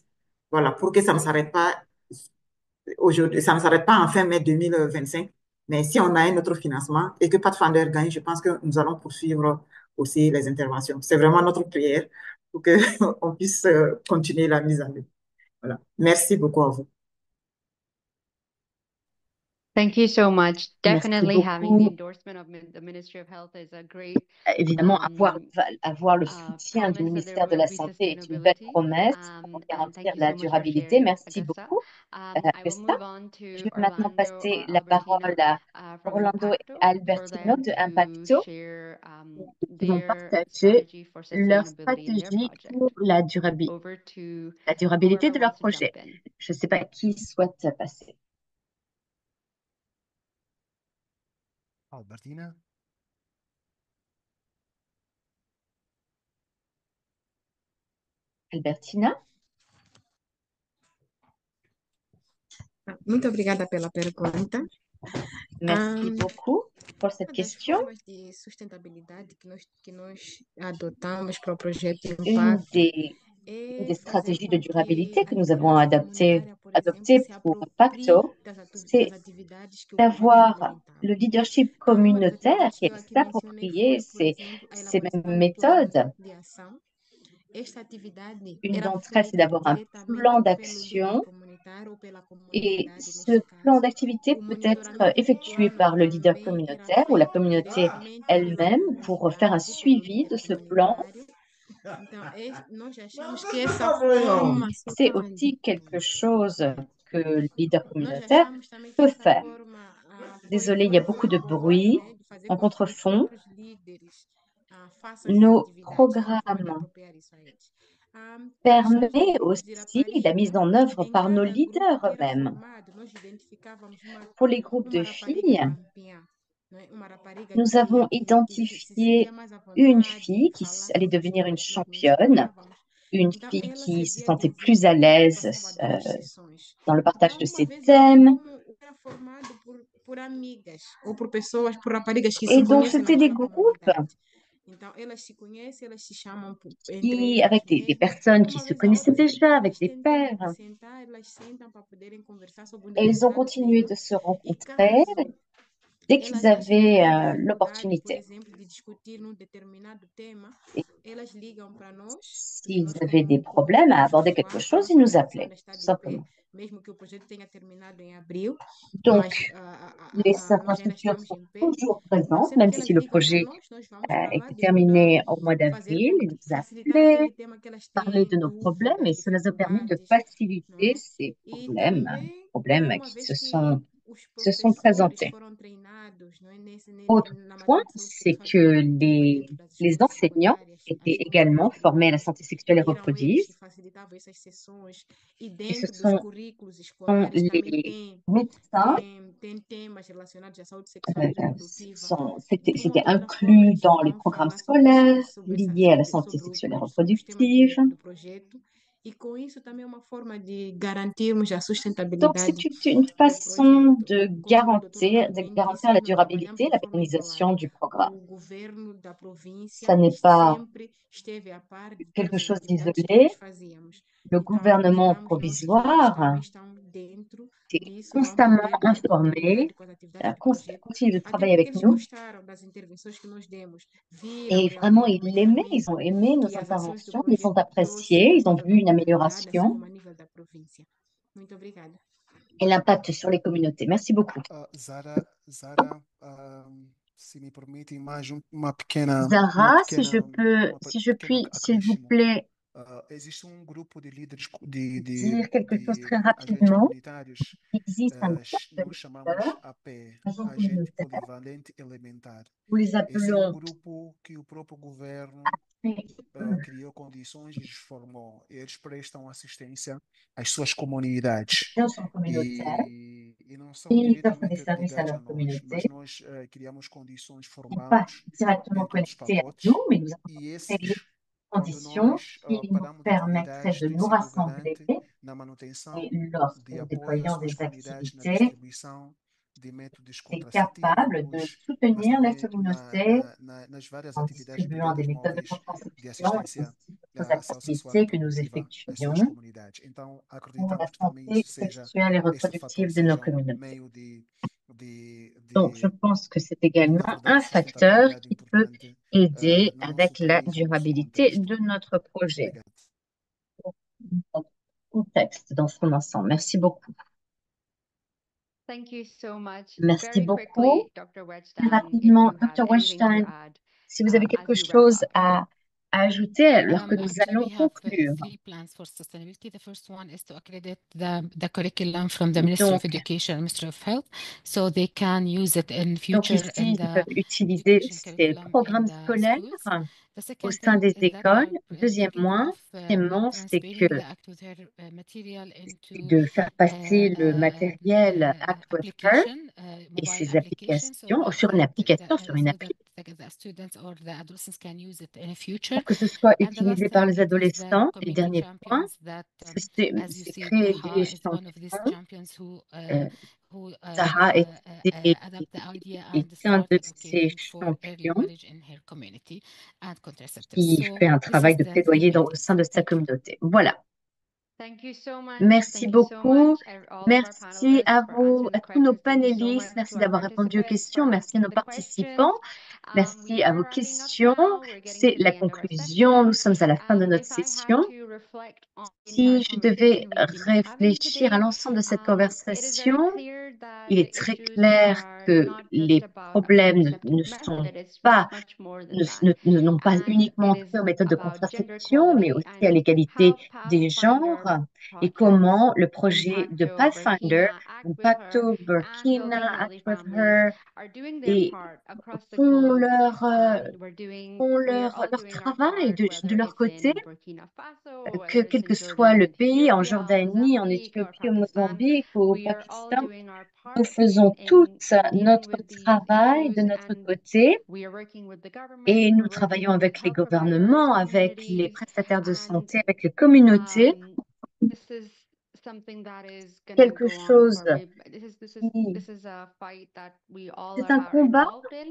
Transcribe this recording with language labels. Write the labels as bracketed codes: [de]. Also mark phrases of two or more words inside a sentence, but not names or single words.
[fr] Voilà, pour que ça ne s'arrête pas aujourd'hui, ça ne s'arrête pas en fin mai 2025, Mais si on a un autre financement et que Pathfinder gagne, je pense que nous allons poursuivre aussi les interventions. C'est vraiment notre prière pour que on puisse continuer la mise en œuvre. Voilà. Merci beaucoup à vous. [en] Thank you so much. [fr] Merci [en] Definitely having the [fr] beaucoup. [en] endorsement of the Ministry of Health is a great [fr] Évidemment, avoir le soutien du [en] promise that there [fr] ministère de [en] will [fr] la [en] be [fr] Santé est une belle [en] sustainability. [fr] promesse pour [en] And [fr] garantir [en] thank you [fr] la [en] so much for [fr] durabilité. [en] sharing, [fr] Merci [en] Augusta. [fr] beaucoup, [en] I will [fr] Augusta. [en] move on [fr] Je [en] to [fr] vais maintenant [en] Orlando [fr] passer [en] or [fr] la parole [en] Albertina [fr] à [en] from [fr] Orlando et [en] Impacto for [fr] Albertino [en] them [fr] de [en] to [fr] Impacto, [en] share [fr] qui vont [en] their [fr] partager [en] strategy for [fr] leur [en] sustainability in their [fr] stratégie [en] project. [fr] pour la [en] Over to [fr] durabilité [en] whoever [fr] de leur [en] wants to jump [fr] projet. [en] in. [fr] Je ne sais pas qui souhaite passer. Albertina? Albertina? [pt] Muito obrigada pela pergunta. [fr] Merci beaucoup pour cette [pt] Uma das [fr] question. [pt] formas de sustentabilidade que nós adotamos para o projeto [fr] Une [pt] Impacto [fr] des, une [pt] é [fr] des [pt] fazer [fr] stratégies [pt] com [fr] de [pt] que [fr] durabilité [pt] a [fr] que nous avons [pt] liderança comunitária, por exemplo, [fr] adoptées [pt] se [fr] pour [pt] aproprie [fr] Impacto, [pt] das [fr] c'est [pt] atividades que o projeto [fr] d'avoir [pt] implementava. [fr] le leadership [pt] Uma das [fr] communautaire [pt] atividades [fr] qui [pt] que eu [fr] est [pt] aqui mencionei foi, [fr] s'approprier [pt] por exemplo, a [fr] ces mêmes [pt] elaboração do plano [fr] méthodes. [pt] de ação. Esta atividade [fr] Une [pt] era [fr] d'entre elles, c'est [pt] feita [fr] d'avoir un [pt] diretamente [fr] plan [pt] pelo líder [fr] d'action [pt] comunitário ou pela [fr] et [pt] comunidade, [fr] ce [pt] neste [fr] plan [pt] caso. [fr] d'activité [pt] O [fr] peut être [pt] monitoramento do [fr] effectué [pt] plano [fr] par le leader [pt] também era [fr] communautaire ou la [pt] feito [fr] communauté [pt] diretamente pela [fr] elle-même pour faire un [pt] comunidade, pelo [fr] suivi de [pt] líder [fr] ce plan. [pt] comunitário. Então, nós achamos que essa forma só [fr] C'est [pt] pode. [fr] aussi quelque chose que le leader [pt] Nós [fr] communautaire [pt] achamos também que [fr] peut [pt] essa [fr] faire. [pt] forma [fr] Désolée, il y a beaucoup de bruit [pt] de fazer [fr] en [pt] com que os [fr] contrefond. [pt] próprios líderes façam essas [fr] Nos [pt] atividades, é uma forma de [fr] programmes [pt] apropriar isso a eles. [fr] permet aussi la mise en œuvre par nos leaders eux-mêmes. [pt] Nós identificávamos [fr] Pour les groupes de filles, [pt] campeã, não é? Uma rapariga [fr] nous avons [pt] se [fr] identifié [pt] sentia mais à [fr] une [pt] vontade [fr] fille qui [pt] falar [fr] allait [pt] sobre os [fr] devenir une [pt] temas que nós [fr] championne, [pt] mencionávamos. [fr] une [pt] Então, [fr] fille [pt] ela [fr] qui se [pt] servia de [fr] sentait plus à [pt] exemplo e [fr] l'aise [pt] passava duas sessões. [fr] dans le partage [pt] Então, [fr] de [pt] uma [fr] ses [pt] vez eu vi [fr] thèmes. [pt] como era formado por amigas ou por pessoas, por raparigas que se [fr] Et donc, [pt] conhecem [fr] c'était des [pt] naquela [fr] groupes [pt] comunidade. Então, elas se conhecem, elas se chamam entre [fr] qui, [pt] elas [fr] avec des [pt] mesmas. [fr] personnes qui [pt] Uma [fr] se [pt] vez a [fr] connaissaient [pt] outra, sempre que [fr] déjà, avec [pt] elas [fr] des [pt] têm tempo de [fr] pairs. [pt] sentar, elas sentam para poderem conversar sobre um [fr] Et ils ont [pt] determinado [fr] continué [pt] tema. [fr] de se [pt] E [fr] rencontrer [pt] caso [fr] dès qu'ils [pt] elas achem que [fr] avaient [pt] têm dificuldade, por [fr] l'opportunité. [pt] exemplo, de discutir num determinado tema, [fr] Et [pt] elas ligam para nós, porque [fr] s'ils [pt] nós [fr] avaient des [pt] como [fr] problèmes à aborder quelque [pt] Impacto, [fr] chose, [pt] nossa [fr] ils nous [pt] organização [fr] appelaient, [pt] ainda está [fr] tout [pt] de pé, [fr] simplement. [pt] mesmo que o projeto tenha terminado em abril, mas [fr] Donc, les [pt] nós ainda [fr] infrastructures [pt] estamos [fr] sont [pt] em pé. [fr] toujours [pt] Então, [fr] présentes, [pt] sempre [fr] même [pt] que elas [fr] si le [pt] ligam para [fr] projet [pt] nós vamos para lá [fr] était terminé au mois [pt] fazer [fr] d'avril. [pt] com [fr] Ils nous [pt] facilitar [fr] appelaient, [pt] aquele tema que elas [fr] parler [pt] têm [fr] de nos problèmes, [pt] dúvidas, [fr] et cela nous a permis de [pt] dificuldades, não [fr] faciliter [pt] é? [fr] ces [pt] E [fr] problèmes, [pt] também, [fr] problèmes [pt] uma [fr] qui [pt] vez que os [fr] se sont [pt] professores [fr] présentés. [pt] foram treinados, não é? [fr] Autre [pt] Na [fr] point, [pt] matéria de saúde [fr] c'est [pt] sexual e [fr] que [pt] reprodutiva dentro das [fr] les [pt] escolas [fr] enseignants [pt] secundárias, [fr] étaient [pt] as escolas [fr] également formés à la [pt] particulares, [fr] santé sexuelle et [pt] eram eles [fr] reproductive, [pt] que facilitavam essas sessões e [fr] et ce [pt] dentro dos [fr] sont [pt] currículos escolares também [fr] les médecins, [pt] tem temas relacionados à saúde sexual e reprodutiva. De [fr] c'était [pt] uma ou outra forma, [fr] inclus [pt] eles [fr] dans les [pt] vão [fr] programmes [pt] falar sobre [fr] scolaires [pt] essa, [fr] liés à la santé sexuelle et [pt] sobre os temas [fr] reproductive. [pt] do projeto. E com isso também é uma forma de garantirmos a [fr] Donc, [pt] sustentabilidade [fr] c'est une [pt] do [fr] façon [pt] projeto. [fr] de [pt] Como o Dr. Lame [fr] garantir [pt] disse, [fr] la [pt] nós trabalhamos [fr] durabilité, [pt] de [fr] la [pt] forma [fr] pérennisation [pt] coordenada. [fr] du programme. [pt] O governo da província [fr] Ça n'est pas [pt] sempre esteve a par de [fr] quelque [pt] todas as [fr] chose [pt] atividades que nós [fr] d'isolé. [pt] fazíamos. [fr] Le [pt] Então, [fr] gouvernement [pt] acreditamos nós que eles também [fr] provisoire [pt] estão dentro [fr] est [pt] disso, vão [fr] constamment [pt] poder dar [fr] informé, [pt] continuidade com as atividades do projeto, [fr] continue de [pt] até [fr] travailler [pt] porque [fr] avec [pt] eles [fr] nous. [pt] gostaram das intervenções que nós demos, viram [fr] Et vraiment, [pt] realmente o [fr] ils l'aimaient, ils [pt] melhoramento [fr] ont aimé nos [pt] que as ações do [fr] interventions, ils ont [pt] projeto trouxe [fr] apprécié, [pt] a [fr] ils ont [pt] nível [fr] vu [pt] da [fr] une [pt] comunidade, assim [fr] amélioration [pt] como a nível da província. Muito obrigada. [fr] et l'impact sur les communautés. Merci beaucoup. [pt] Zara, se me permite mais uma pequena, [fr] Zara, si je [pt] pequeno [fr] puis, s'il vous [pt] acréscimo. [fr] plaît, [pt] Existe grupo de líderes [fr] dire quelque chose très [pt] agentes [fr] rapidement. [pt] comunitários, [fr] Il existe un groupe de [pt] nós chamamos [fr] leaders, [pt] AP, [fr] agents [pt] Agente [fr] communautaires. [pt] Polivalente Elementar. [fr] Nous les [pt] Esse é um [fr] appelons [pt] grupo que o próprio governo criou condições e os formou. Eles prestam assistência às suas comunidades [fr] agents communautaires. [pt] e não são [fr] Ils offrent des [pt] diretamente [fr] services à [pt] ligados a [fr] leur [pt] nós, mas [fr] communauté. [pt] nós criamos condições, [fr] Ils ne sont pas [pt] formá-los [fr] directement [pt] dentro dos [fr] connectés à [pt] pacotes [fr] nous, mais nous avons [pt] e [fr] créé des [pt] esses, quando [fr] conditions [pt] nós [fr] qui nous [pt] paramos de [fr] permettraient [pt] atividades, [fr] de [pt] têm [fr] nous [pt] sido [fr] rassembler [pt] garante na manutenção [fr] et lorsque [pt] de [fr] nous [pt] apoio às [fr] déployons [pt] suas [fr] des [pt] comunidades na [fr] activités, [pt] distribuição de métodos [fr] c'est capable de [pt] contraceptivos, mas [fr] soutenir les [pt] também [fr] communautés [pt] nas várias [fr] en [pt] atividades de [fr] distribuant des [pt] redes [fr] méthodes de [pt] móveis de [fr] contraception et [pt] assistência [fr] aussi d'autres [pt] à saúde sexual e [fr] activités que nous [pt] reprodutiva nas suas [fr] effectuons [pt] comunidades. Então, [fr] pour la [pt] acreditamos que também [fr] santé [pt] isso seja, [fr] sexuelle et [pt] este fator [fr] reproductive de nos [pt] seja um [fr] communautés. [pt] meio de [fr] Donc, je pense que c'est également un [pt] verdad, [fr] facteur [pt] sustentabilidade [fr] qui peut [pt] importante [fr] aider [pt] no nosso [fr] avec la [pt] país e no nosso [fr] durabilité [pt] contexto. [fr] de notre projet, [pt] Obrigado. [fr] notre contexte dans son ensemble. Merci beaucoup. [en] Thank you so much. [fr] Merci [en] Very [fr] beaucoup. [en] quickly, Dr. [fr] Très [en] Wedgstein, if [fr] rapidement, [en] you have [fr] Dr. [en] anything to [fr] Weinstein, [en] add [fr] si vous avez [en] as [fr] quelque [en] we wrap [fr] chose [en] up. [fr] à ajouter alors que nous [en] Actually, [fr] allons [en] we have [fr] conclure. [en] 3 plans for sustainability. The first one is to accredit the curriculum from the Ministry of [fr] Donc, [en] Education and Ministry of Health, so they can use it in future [fr] ici, [en] in [fr] ils peuvent [en] the [fr] utiliser [en] education [fr] ces [en] curriculum in [fr] programmes [en] the [fr] scolaires [en] schools. The [fr] au [en] second [fr] sein [en] thing [fr] des [en] is that we [fr] écoles. [en] are [fr] Deuxième [en] thinking [fr] point, [en] of [fr] c'est que [en] transferring the Act with Her material [fr] c'est [en] into [fr] de faire passer le matériel Act with Her [en] application, [fr] et [en] mobile [fr] ses [en] application, so [fr] applications sur une application, sur une [en] so [fr] appli, [en] that the students or the adolescents can use it in the future. [fr] pour que ce soit [en] And the last [fr] utilisé par [en] thing, [fr] les [en] it is the [fr] adolescents. Et [en] community [fr] dernier point, [en] champions that, as you [fr] c'est [en] see, [fr] créer [en] Taha [fr] des [en] is one of these [fr] champions. [en] champions who [fr] Taha [en] adapt the idea [fr] est [en] and [fr] un [en] start [fr] de ces [en] advocating for early [fr] champions [en] marriage in her community and contraceptives. [fr] qui [en] So [fr] fait un [en] this [fr] travail [en] is [fr] de [en] the 3 [fr] plaidoyer au [en] buildings. [fr] sein de sa [en] Thank you. [fr] communauté. Voilà. [en] Thank you so much. [fr] Merci [en] Thank you so [fr] beaucoup. [en] much, all of our [fr] Merci [en] panelists [fr] à [en] for [fr] vous, [en] answering [fr] à [en] the [fr] tous nos [en] questions. Thank you so [fr] panélistes. [en] much [fr] Merci [en] to our [fr] d'avoir répondu aux [en] participants for [fr] questions. Merci à [en] asking [fr] nos [en] the questions. [fr] participants. [en] We [fr] Merci à [en] are [fr] vos [en] wrapping up [fr] questions. [en] now. We're getting [fr] C'est [en] to [fr] la [en] the end of our [fr] conclusion. Nous [en] session. [fr] sommes à la fin de notre [en] If I have [fr] session. [en] to reflect on the entire [fr] Si je devais [en] conversation we've been having [fr] réfléchir à [en] today, [fr] l'ensemble de cette [en] it is very [fr] conversation, [en] clear that [fr] il est [en] the [fr] très [en] issues [fr] clair [en] are [fr] que [en] not just [fr] les [en] about a [fr] problèmes ne [en] contraceptive [fr] sont [en] method. It's [fr] pas, [en] much more than that. [fr] n'ont pas [en] And [fr] uniquement [en] it [fr] trait [en] is [fr] aux méthodes de [en] about gender [fr] contraception, mais [en] equality [fr] aussi à [en] and [fr] l'égalité [en] how [fr] des genres [en] Pathfinder [fr] et [en] projects [fr] comment le projet de [en] Impacto, [fr] Pathfinder, [en] Burkina, Act With Her, [fr] Impacto, [en] and [fr] Burkina, [en] Building [fr] Act [en] Healthy [fr] With [en] Families [fr] Her, [en] are doing their [fr] et [en] part across the [fr] font [en] globe. [fr] leur, [en] And we are all [fr] leur [en] doing our [fr] travail [en] part, [fr] de [en] whether [fr] leur [en] it's [fr] côté, [en] in Burkina Faso, [fr] que [en] whether it's [fr] quel [en] in [fr] que soit [en] Jordan [fr] le [en] and [fr] pays, en [en] Ethiopia, or [fr] Jordanie, en [en] Mozambique or [fr] Éthiopie, au [en] Pakistan. [fr] Mozambique, au [en] We are all [fr] Pakistan, [en] doing our [fr] nous [en] part [fr] faisons tous [en] in dealing [fr] notre [en] with these [fr] travail de [en] issues, [fr] notre [en] and [fr] côté [en] we are working with the government, [fr] et nous [en] we're [fr] travaillons [en] working with [fr] avec les [en] health providers, [fr] gouvernements, avec les [en] communities, [fr] prestataires de [en] and [fr] santé, avec les communautés, [en] this is something that is gonna [fr] quelque [en] go on [fr] chose [en] for [fr] qui... [en] this is a fight that we all [fr] C'est un [en] are [fr] combat [en] involved in,